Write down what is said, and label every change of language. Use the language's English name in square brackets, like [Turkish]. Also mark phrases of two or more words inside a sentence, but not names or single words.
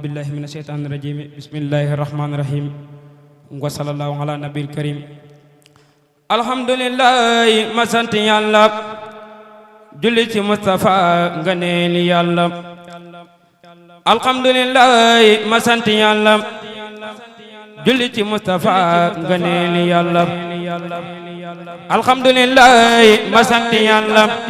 [Arabic] بالله من الشيطان الرجيم بسم الله الرحمن الرحيم وصلى الله على النبي الكريم الحمد لله [Wolof] ma sant yàlla julli ci Mustafa ngëneeli yàlla alhamdulillah ma sant yàlla julli ci Mustafa ngëneeli yàlla alhamdulillah ma sant yàlla